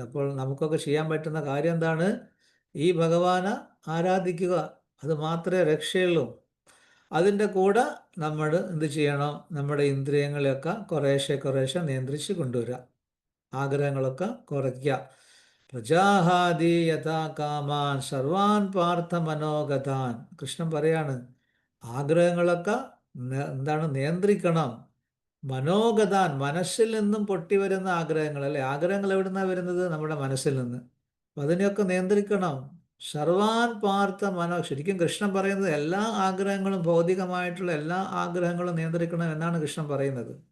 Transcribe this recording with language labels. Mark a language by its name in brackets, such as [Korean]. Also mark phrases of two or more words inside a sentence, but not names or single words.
[Malayalam] അപ്പോൾ നമുക്കൊക്കെ ചെയ്യാൻ പറ്റുന്ന കാര്യം എന്താണ്? ഈ ഭഗവാനെ ആരാധിക്കുക. അത് മാത്രമേ രക്ഷയുള്ളൂ. അതിൻ്റെ കൂടെ നമ്മൾ എന്ത് ചെയ്യണം? നമ്മുടെ ഇന്ദ്രിയങ്ങളെയൊക്കെ കുറേശ്ശെ നിയന്ത്രിച്ച് കൊണ്ടുവരിക. ആഗ്രഹങ്ങളൊക്കെ കുറയ്ക്കുക. [Sanskrit] പ്രജാഹാദി യഥാ കാമാൻ സർവാൻ പാർത്ഥ മനോഗതാൻ. [Malayalam] കൃഷ്ണൻ പറയാണ് ആഗ്രഹങ്ങളൊക്കെ എന്താണ്? നിയന്ത്രിക്കണം. മനോഗതാൻ, മനസ്സിൽ നിന്നും പൊട്ടിവരുന്ന ആഗ്രഹങ്ങൾ, അല്ലെ? ആഗ്രഹങ്ങൾ എവിടെ നിന്നാണ് വരുന്നത്? നമ്മുടെ മനസ്സിൽ നിന്ന്. അപ്പം അതിനെയൊക്കെ നിയന്ത്രിക്കണം. [Sanskrit] സർവാൻ പാർത്ഥ [Malayalam] ശരിക്കും കൃഷ്ണൻ പറയുന്നത് എല്ലാ ആഗ്രഹങ്ങളും, ഭൗതികമായിട്ടുള്ള എല്ലാ ആഗ്രഹങ്ങളും നിയന്ത്രിക്കണം എന്നാണ് കൃഷ്ണൻ പറയുന്നത്.